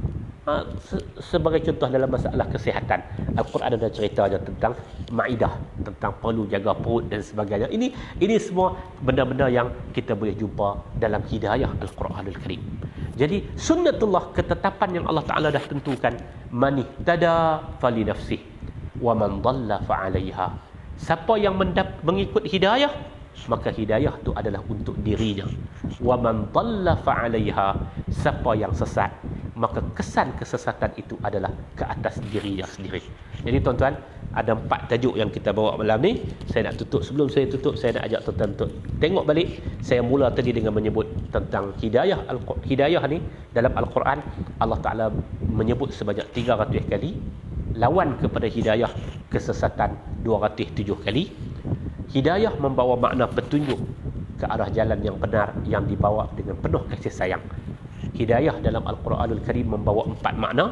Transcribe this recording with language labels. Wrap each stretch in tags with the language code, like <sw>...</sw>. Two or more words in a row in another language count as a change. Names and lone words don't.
<ms>Sebagai contoh dalam masalah kesihatan, Al-Quran ada ceritanya tentang Maidah, tentang perlu jaga perut dan sebagainya. Ini semua benda-benda yang kita boleh jumpa dalam hidayah Al-Quran Al-Karim. Jadi sunnatullah, ketetapan yang Allah Ta'ala dah tentukan,</ms> <ar>man ihtada fali nafsih wa man dhalla fa 'alaiha.</ar> <ms>Siapa yang mengikut hidayah, maka hidayah itu adalah untuk dirinya.</ms> <ar>Wa man dhalla fa 'alaiha.</ar> <ms>Siapa yang sesat, maka kesan kesesatan itu adalah ke atas dirinya sendiri. Jadi tuan-tuan, ada 4 tajuk yang kita bawa malam ni. Saya nak tutup. Sebelum saya tutup, saya nak ajak tuan-tuan untuk tengok balik. Saya mula tadi dengan menyebut tentang hidayah. Hidayah ni dalam Al-Quran, Allah Ta'ala menyebut sebanyak 300 kali. Lawan kepada hidayah, kesesatan, 207 kali. Hidayah membawa makna petunjuk ke arah jalan yang benar, yang dibawa dengan penuh kasih sayang. Hidayah dalam Al-Quranul Karim membawa 4 makna.</ms>